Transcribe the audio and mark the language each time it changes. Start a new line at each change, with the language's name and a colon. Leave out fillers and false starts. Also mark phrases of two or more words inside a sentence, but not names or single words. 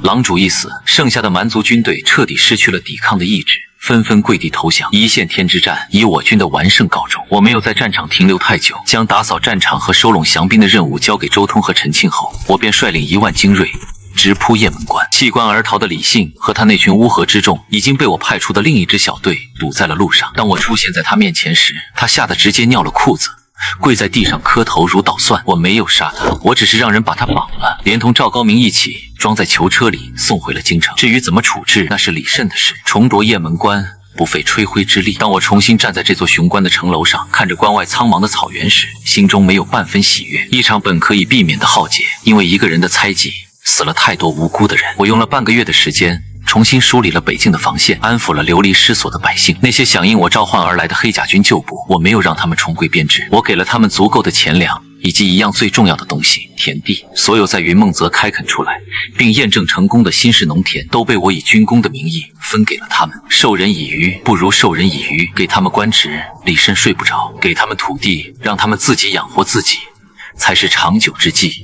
Chinese: 狼主一死，剩下的蠻族軍隊徹底失去了抵抗的意志，紛紛跪地投降。一線天之戰以我軍的完勝告終。我沒有在戰場停留太久，將打掃戰場和收攏降兵的任務交給周通和陳慶後，我便率領1萬精銳直撲雁門關。棄關而逃的李信和他那群烏合之眾已經被我派出的另一支小隊堵在了路上。當我出現在他面前時，他嚇得直接尿了褲子， 跪在地上磕頭如捣蒜。我没有杀他，我只是讓人把他绑了，连同趙高明一起装在囚车里送回了京城。至于怎么處置，那是李慎的事。重夺雁门關不费吹灰之力。当我重新站在这座雄关的城楼上，看着关外蒼茫的草原时，心中没有半分喜悅。一场本可以避免的浩劫，因为一个人的猜忌，死了太多无辜的人。我用了半个月的时间，重新梳理了北境的防线，安抚了流离失所的百姓。那些响应我召唤而来的黑甲軍舊部，我没有讓他們重歸編制，我給了他們足夠的錢糧，以及一樣最重要的東西——田地。所有在雲夢澤開墾出來並驗證成功的新式農田，都被我以軍功的名義分給了他們。授人以魚，不如授人以漁。給他們官職，李慎睡不着；給他們土地，讓他們自己養活自己，才是長久之計。